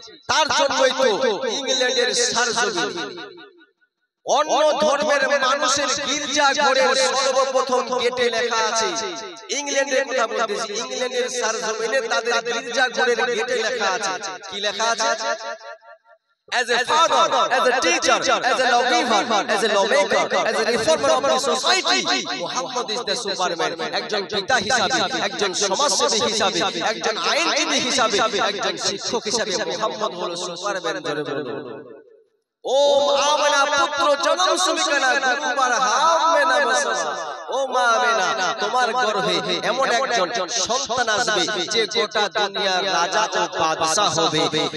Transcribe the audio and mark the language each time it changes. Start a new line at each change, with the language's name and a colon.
Bangla: তার জন্যই তো ইংল্যান্ডের সার্জমিন অন্য ধর্মের মানুষের গির্জা ঘরের সর্বপ্রথম গেটে লেখা আছে, ইংল্যান্ডের কথা বলতেছি, ইংল্যান্ডের সার্জমিনে তাদের গির্জা ঘরের গেটে লেখা আছে, কি লেখা আছে?
English: As a father, as a teacher, as a lawgiver, as a lawmaker, as a reformer of the society, Muhammad is the superman.
Bangla: একজন পিতা হিসাবে, একজন সমাজসেবী হিসাবে, একজন আইনজীবী হিসাবে, একজন শিক্ষক হিসাবে মুহাম্মদ হলো সুপারম্যান। ধরে বলো, ও আমেনা পুত্র জনম সুমিকানা গুরুবার হামেনা মাসা, ও মা আমেনা তোমার গর্ভে এমন একজন সন্তান আসবে যে গোটা দুনিয়ার রাজা ও বাদশা হবে।